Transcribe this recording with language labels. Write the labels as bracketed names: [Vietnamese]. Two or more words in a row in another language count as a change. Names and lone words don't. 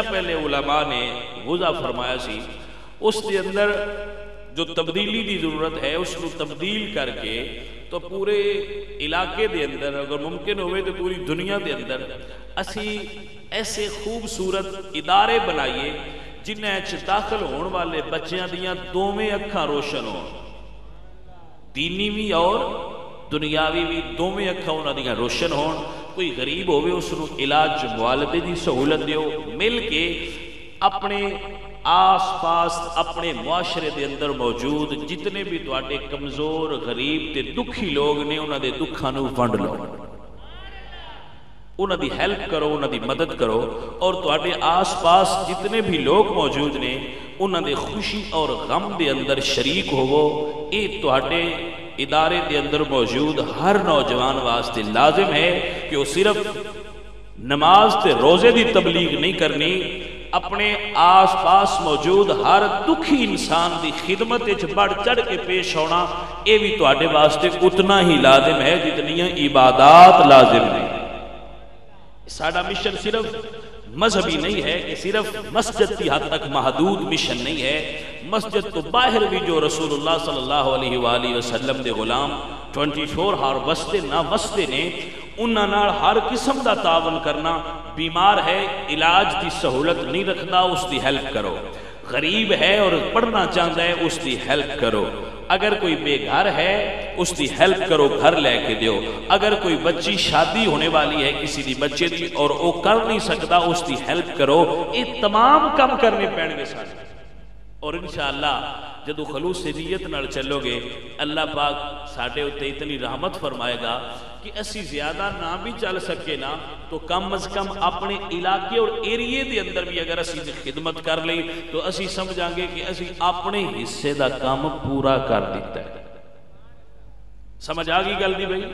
[Punjabi] پہلے علماء نے وضع فرمایا سی، اس دے اندر جو تبدیلی دی ضرورت ہے اس کو تبدیل کر کے تو پورے علاقے دے اندر اگر ممکن ہوئے تو پوری دنیا دے اندر اسی ایسے خوبصورت ادارے بنائیے جنہیں داخل ہون والے بچیاں دیاں دوویں اکھاں روشن ہون، دینی بھی اور دنیاوی بھی دوویں اکھاں انہاں دیاں روشن ہون۔ کوئی غریب ہوئے اس نو علاج معالجے دی سہولت دیو، مل کے اپنے آس پاس اپنے معاشرے دے اندر موجود جتنے بھی تواڈے کمزور غریب تے دکھی لوگ نے انہاں دے دکھاں نوں ونڈ لو، انہاں دی ہیلپ کرو، انہاں دی مدد کرو، اور تواڈے آس پاس جتنے بھی لوگ موجود نے انہاں دے خوشی اور غم دے اندر شریک ہوو۔ اے تواڈے ادارے دے اندر موجود ہر نوجوان واسطے لازم ہے کہ وہ صرف نماز تے روزے دی تبلیغ نہیں کرنی، اپنے آس پاس موجود ہر دکھی انسان دی خدمت وچ بڑھ چڑھ کے پیش ہونا، اے بھی تواڈے واسطے اتنا ہی لازم ہے جتنیاں عبادات لازم ہیں۔ ساڈا مشن صرف مذہبی نہیں ہے کہ صرف مسجد کی حد تک محدود مشن نہیں ہے، مسجد تو باہر بھی جو رسول اللہ صلی اللہ علیہ وآلہ وسلم دے غلام 24 ہار وستے نہ وستے نے، انہاں نال ہر قسم دا تعاون کرنا، بیمار ہے علاج دی سہولت نہیں رکھدا اس دی ہیلپ کرو، غریب ہے اور پڑھنا چاہتا ہے اس دی ہیلپ کرو، اگر کوئی بے گھر ہے اس دی ہیلپ کرو، گھر لے کے دیو، اگر کوئی بچی شادی ہونے والی ہے کسی دی بچے دی اور وہ کر نہیں سکتا اس دی ہیلپ کرو، یہ تمام کام کرنے پڑیں گے سارے۔ اور انشاءاللہ جدو خلوص نیت نال چلو گے اللہ پاک ساڈے اتے اتنی رحمت فرمائے گا کہ اسی زیادہ نہ بھی چل سکے نا تو کم از کم اپنے علاقے اور ایریے دے اندر بھی اگر اسی دی خدمت کر لیں تو اسی سمجھاں گے کہ اسی اپنے حصے دا کام پورا کر دیتا ہے۔ سمجھ آ گئی گل دی بھائی؟